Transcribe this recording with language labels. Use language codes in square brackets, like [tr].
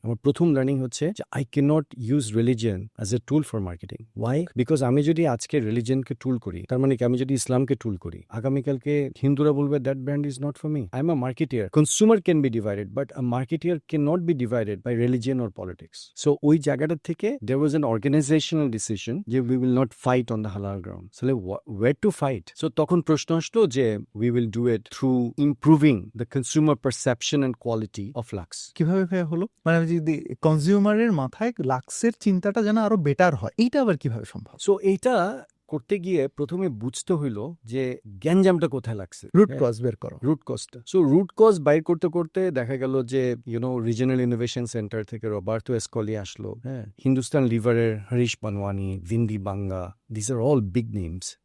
[bn] আমার প্রথম লার্নিং হচ্ছে যে [en] I can not use religion as a tool for marketing. Why? [bn] Because আমি যদি আজকে রিলিজিয়নকে টুল করি, তার মানে কি আমি যদি ইসলামকে টুল করি, আগামীকালকে হিন্দুরা বলবে [en] That brand is not for me. I am a marketer. Consumer can be divided, but a marketer can not be divided by religion or politics. So [bn] ওই জায়গাটা থেকে [en] there was an organizational decision যে we will not fight on the halal ground. So where to fight? So [bn] তখন প্রশ্ন আসলো যে [en] we will do it through improving the consumer perception and quality of Lux. [bn] কিভাবে ভাইয়া হলো? মানে যদি কনজিউমারের মাথায় লাক্সের চিন্তাটা যেন আরো বেটার হয়, এইটা আবার কিভাবে সম্ভব? So এইটা করতে গিয়ে প্রথমে বুঝতে হইলো যে গ্যাঞ্জামটা কোথায় লাগছে, রুট কজ বের করো। রুট কজটা। সো রুট কজ বাইর করতে করতে দেখা গেল যে রিজনাল ইনোভেশন সেন্টার থেকে রবার্তো এসকলি আসলো, হ্যাঁ, হিন্দুস্তান লিভারের হরিশ পানওয়ানি, ভিন্দি বাঙ্গা, [en] This are all big names.